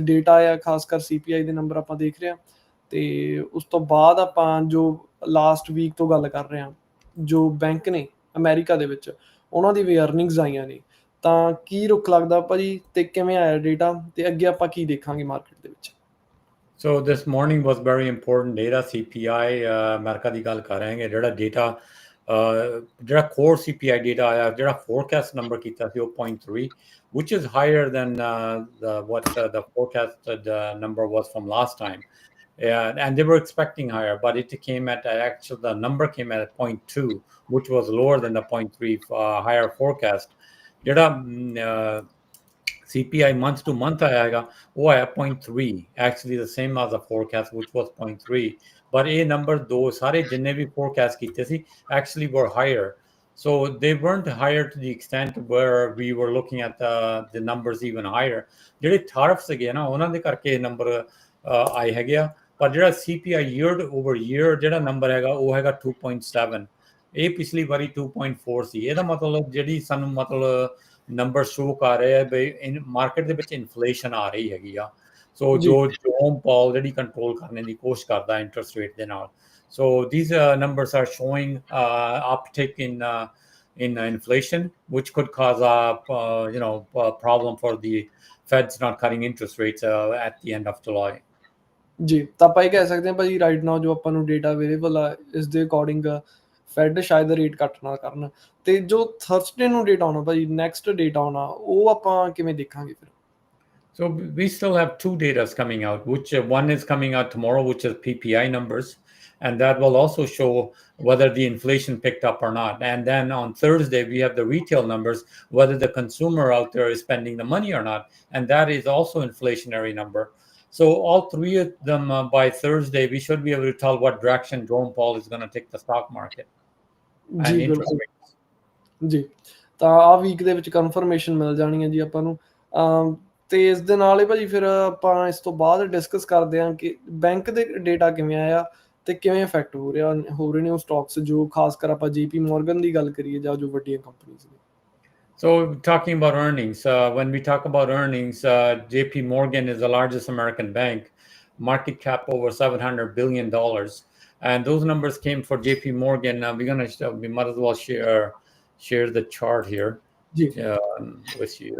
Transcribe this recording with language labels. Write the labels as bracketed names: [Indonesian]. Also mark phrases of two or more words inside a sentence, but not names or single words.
[Punjabi] ਡੇਟਾ ਆ, ਖਾਸ ਕਰ CPI ਦੇ ਨੰਬਰ ਆਪਾਂ ਦੇਖ ਰਹੇ ਹਾਂ, ਤੇ ਉਸ ਤੋਂ ਬਾਅਦ ਆਪਾਂ ਜੋ [English] last week [Punjabi] ਤੋਂ ਗੱਲ ਕਰ ਰਹੇ ਹਾਂ, ਜੋ ਬੈਂਕ ਨੇ ਅਮਰੀਕਾ ਦੇ ਵਿੱਚ, ਉਹਨਾਂ ਦੀ ਵੀ ਅਰਨਿੰਗਸ ਆਈਆਂ ਨੇ। ਤਾਂ ਕੀ ਰੁੱਖ ਲੱਗਦਾ ਭਾਜੀ, ਤੇ ਕਿਵੇਂ ਆਇਆ ਡੇਟਾ, ਤੇ ਅੱਗੇ ਆਪਾਂ ਕੀ ਦੇਖਾਂਗੇ ਮਾਰਕੀਟ ਦੇ ਵਿੱਚ? [English] So this morning was very important data. [Punjabi] CPI ਅਮਰੀਕਾ ਦੀ ਗੱਲ ਕਰ ਰਹੇ ਹਾਂ। ਜਿਹੜਾ ਡੇਟਾ ਜਿਹੜਾ [English] core CPI data [Punjabi] ਆਇਆ, ਜਿਹੜਾ [English] forecast number [Punjabi] ਕੀਤਾ ਸੀ ਉਹ 0.3, [English] which is higher than what the forecasted number was from last time. And they were expecting higher, but it came at actually the number came at 0.2, which was lower than the 0.3 higher forecast. [Punjabi] ਜਿਹੜਾ [English] CPI month to month [Punjabi] ਆਏਗਾ ਉਹ ਆਇਆ 0.3, [English] actually the same as the forecast, which was 0.3. [Punjabi] But ਇਹ ਨੰਬਰ ਦੋ ਸਾਰੇ ਜਿੰਨੇ ਵੀ forecast ਕੀਤੇ ਸੀ [English] actually were higher. So they weren't higher to the extent where we were looking at the numbers even higher. [Punjabi] ਜਿਹੜੇ tariffs ਸੀਗੇ ਨਾ, ਉਹਨਾਂ ਦੇ ਕਰਕੇ ਇਹ ਨੰਬਰ ਆਏ ਹੈਗੇ ਆ। ਪਰ ਜਿਹੜਾ [English] CPI year over year [Punjabi] ਜਿਹੜਾ ਨੰਬਰ ਹੈਗਾ ਉਹ ਹੈਗਾ 2.7। ਇਹ ਪਿਛਲੀ ਵਾਰੀ 2.4 ਸੀ। ਇਹਦਾ ਮਤਲਬ ਜਿਹੜੀ ਸਾਨੂੰ ਮਤਲਬ ਨੰਬਰ ਸ਼ੋ ਕਰ ਰਹੇ ਆ ਬਈ ਮਾਰਕੀਟ ਦੇ ਵਿੱਚ ਇਨਫਲੇਸ਼ਨ ਆ ਰਹੀ ਹੈਗੀ ਆ। ਸੋ ਜੋ ਜੋਮ ਪੌਲ ਜਿਹੜੀ ਕੰਟਰੋਲ ਕਰਨ ਦੀ ਕੋਸ਼ਿਸ਼ ਕਰਦਾ [English] interest rate [Punjabi] ਦੇ ਨਾਲ। [English] ਸੋ these numbers are showing uptick in inflation, which could cause a problem for the Fed's not cutting interest rates at the end of July. [Punjabi] ਜੀ, ਤਾਂ ਆਪਾਂ ਇਹ ਕਹਿ ਸਕਦੇ ਹਾਂ ਭਾਜੀ [English] right now [Punjabi] ਜੋ ਆਪਾਂ ਨੂੰ [English] data available [Punjabi] ਆ, ਇਸ ਦੇ ਅਕੋਰਡਿੰਗ ਫੈਡ ਸ਼ਾਇਦ [English] rate cut [Punjabi] ਨਾ ਕਰਨ। ਤੇ ਜੋ ਥਰਸਡੇ ਨੂੰ ਡੇਟਾ ਆਉਣਾ ਭਾਜੀ, [English] next data [Punjabi] ਆਉਣਾ, ਉਹ ਆਪਾਂ ਕਿਵੇਂ ਦੇਖਾਂਗੇ ਫਿਰ? [English] So we still have two data coming out, which one is coming out tomorrow, which is PPI numbers, and that will also show whether the inflation picked up or not. And then on Thursday, we have the retail numbers, whether the consumer out there is spending the money or not, and that is also inflationary number. So all three of them by Thursday, we should be able to tell what direction Jerome Powell is going to take the stock market. [Punjabi] ਜੀ ਬਿਲਕੁਲ ਜੀ, ਤਾਂ ਆਹ ਵੀਕ ਦੇ ਵਿੱਚ ਕਨਫਰਮੇਸ਼ਨ ਮਿਲ ਜਾਣੀ ਹੈ ਜੀ ਆਪਾਂ ਨੂੰ। ਤੇ ਇਸ ਦੇ ਨਾਲ ਹੀ ਭਾਜੀ ਫਿਰ ਆਪਾਂ ਇਸ ਤੋਂ ਬਾਅਦ ਡਿਸਕਸ ਕਰਦੇ ਹਾਂ ਕਿ ਬੈਂਕ ਦੇ ਡੇਟਾ ਕਿਵੇਂ ਆਇਆ ਤੇ ਕਿਵੇਂ ਇਫੈਕਟ ਹੋ ਰਹੇ ਨੇ ਉਹ ਸਟਾਕਸ, ਜੋ ਖਾਸ ਕਰ ਆਪਾਂ JP Morgan ਦੀ ਗੱਲ ਕਰੀਏ ਜਾਂ ਜੋ ਵੱਡੀਆਂ ਕੰਪਨੀਆਂ ਨੇ। [English] So talking about earnings, when we talk about earnings, JP Morgan is the largest American bank, market cap over $700 billion. And those numbers came for JP Morgan. We might as well share the chart here with you.